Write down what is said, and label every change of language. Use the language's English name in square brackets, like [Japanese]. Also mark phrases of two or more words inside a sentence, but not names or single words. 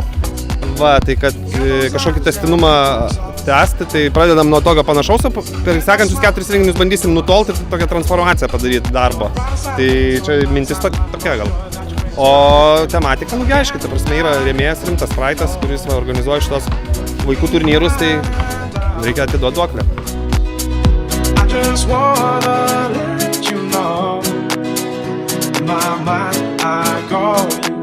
[Lithuanian] Va, tai kad kažkokį testinumą tęsti, tai pradedam nuo tokio panašaus, per sekančius 4 renginius bandysim nutolti ir tokią transformaciją padaryti darbo. Tai čia mintis tokia gal. O tematika, aiškiai, ta prasme, yra rėmėjas rimtas Spraitas, kuris organizuoja šitos vaikų turnyrus, tai reikia atiduoti duoklę. [English] Just wanna let you know, in my mind I go